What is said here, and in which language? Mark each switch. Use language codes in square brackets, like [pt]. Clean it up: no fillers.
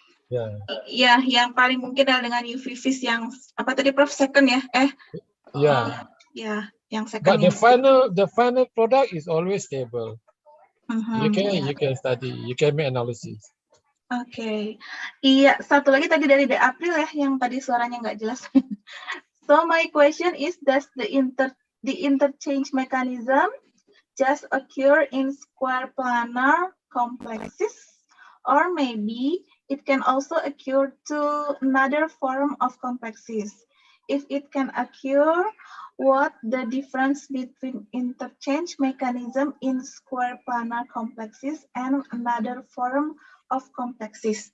[id] Ya, yang paling mungkin adalah dengan UV vis yang apa tadi Prof, second ya? Ya, yang second. [en] But the final product is always stable. You can study, you can make analysis. Oke. [id] Iya, satu lagi tadi dari April ya, yang tadi suaranya nggak jelas. [en] So my question is, does the interchange mechanism just occur in square planar complexes, or maybe it can also occur to another form of complexes? If it can occur, what the difference between interchange mechanism in square planar complexes and another form of complexes?